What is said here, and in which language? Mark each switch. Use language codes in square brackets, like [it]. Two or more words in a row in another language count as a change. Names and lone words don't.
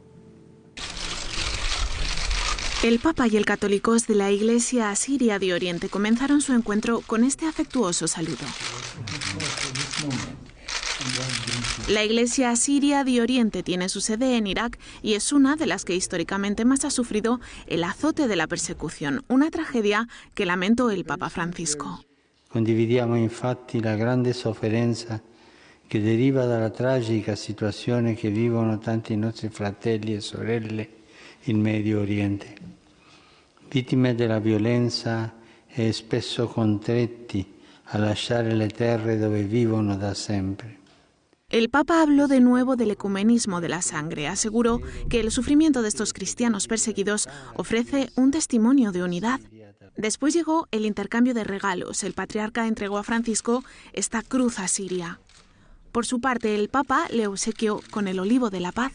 [es] El Papa y el católicos de la Iglesia Asiria de Oriente comenzaron su encuentro con este afectuoso saludo. La Iglesia Asiria de Oriente tiene su sede en Irak y es una de las que históricamente más ha sufrido el azote de la persecución, una tragedia que lamentó el Papa Francisco. [it] Condividiamo infatti la grande sofferenza che deriva dalla tragica situazione che vivono tanti nostri fratelli e sorelle in Medio Oriente, vittime della violenza e spesso costretti a lasciare le terre dove vivono da sempre. [es] El Papa habló de nuevo del ecumenismo de la sangre. Aseguró que el sufrimiento de estos cristianos perseguidos ofrece un testimonio de unidad. Después llegó el intercambio de regalos. El patriarca entregó a Francisco esta cruz asiria. Por su parte, el Papa le obsequió con el olivo de la paz.